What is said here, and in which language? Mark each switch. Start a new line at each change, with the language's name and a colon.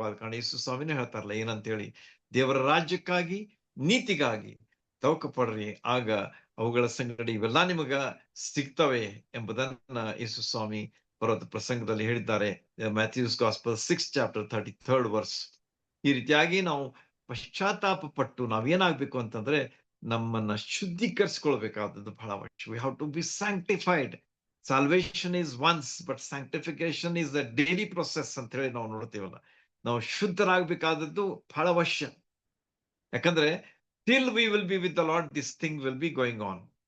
Kannada: ಆದ ಕಾರಣ ಯೇಸು ಸ್ವಾಮಿನೇ ಹೇಳ್ತಾರಲ್ಲ ಏನಂತ ಹೇಳಿ, ದೇವರ ರಾಜ್ಯಕ್ಕಾಗಿ, ನೀತಿಗಾಗಿ ತವಕ ಪಡ್ರಿ, ಆಗ ಅವುಗಳ ಸಂಗಡಿ ಇವೆಲ್ಲ ನಿಮಗ ಸಿಗ್ತವೆ ಎಂಬುದನ್ನ ಯೇಸು ಸ್ವಾಮಿ ಬರೋದ ಪ್ರಸಂಗದಲ್ಲಿ ಹೇಳಿದ್ದಾರೆ.
English: Matthew's gospel 6th chapter 33rd verse.
Kannada: ಈ ರೀತಿಯಾಗಿ ನಾವು ಪಶ್ಚಾತ್ತಾಪ ಪಟ್ಟು ನಾವೇನಾಗ್ಬೇಕು ಅಂತಂದ್ರೆ ನಮ್ಮನ್ನ ಶುದ್ಧೀಕರಿಸ್ಕೊಳ್ಬೇಕಾದದ್ದು ಬಹಳ ಅವಶ್ಯ.
English: We have to be sanctified. Salvation is once, but sanctification is the daily process
Kannada: ಅಂತ ಹೇಳಿ ನಾವು ನೋಡ್ತೀವಲ್ಲ. ನಾವು ಶುದ್ಧರಾಗಬೇಕಾದದ್ದು ಬಹಳ ಅವಶ್ಯ. ಯಾಕಂದ್ರೆ
English: Till we will be with the Lord, this thing will be going on.